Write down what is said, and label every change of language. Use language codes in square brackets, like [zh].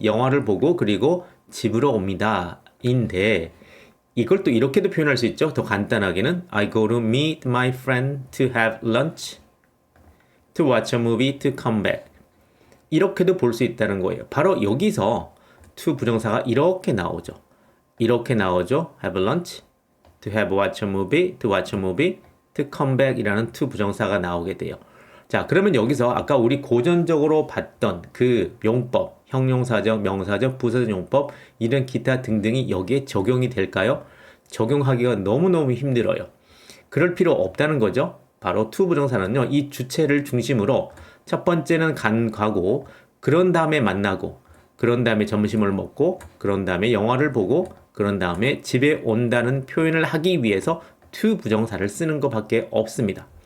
[ko] 영화를 보고, 그리고 집으로 옵니다. 인데, 이걸 또 이렇게도 표현할 수 있죠. 더 간단하게는, [en] I go to meet my friend to have lunch, to watch a movie, to come back. [ko] 이렇게도 볼 수 있다는 거예요. 바로 여기서 to 부정사가 이렇게 나오죠. 이렇게 나오죠. [en] have lunch, to have watch a movie, to watch a movie, to come back [ko] 이라는 to 부정사가 나오게 돼요. 자, 그러면 여기서 아까 우리 고전적으로 봤던 그 용법, 형용사적, 명사적, 부사적 용법, 이런 기타 등등이 여기에 적용이 될까요? 적용하기가 너무너무 힘들어요. 그럴 필요 없다는 거죠. 바로 to 부정사는요, 이 주체를 중심으로 첫 번째는 가고, 그런 다음에 만나고, 그런 다음에 점심을 먹고, 그런 다음에 영화를 보고, 그런 다음에 집에 온다는 표현을 하기 위해서 to 부정사를 쓰는 것밖에 없습니다.